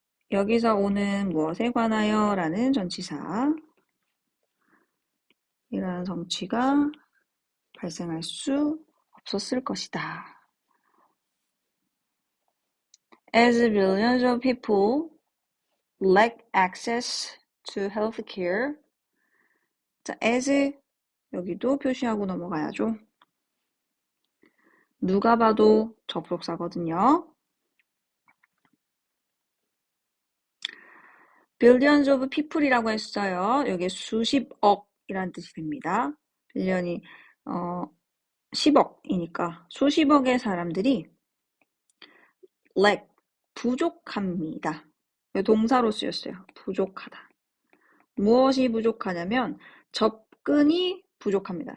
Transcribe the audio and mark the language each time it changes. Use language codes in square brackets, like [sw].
[ko] 여기서 오는 무엇에 관하여 라는 전치사 이러한 성취가 발생할 수 없었을 것이다. [en] As billions of people lack access to healthcare. [ko] 자, as 여기도 표시하고 넘어가야죠. 누가 봐도 접속사거든요. billions of people이라고 했어요. 여기 수십억이라는 뜻이 됩니다. 빌리언이 10억이니까 수십억의 사람들이 lack, 부족합니다. 동사로 쓰였어요. 부족하다. 무엇이 부족하냐면 접근이 부족합니다.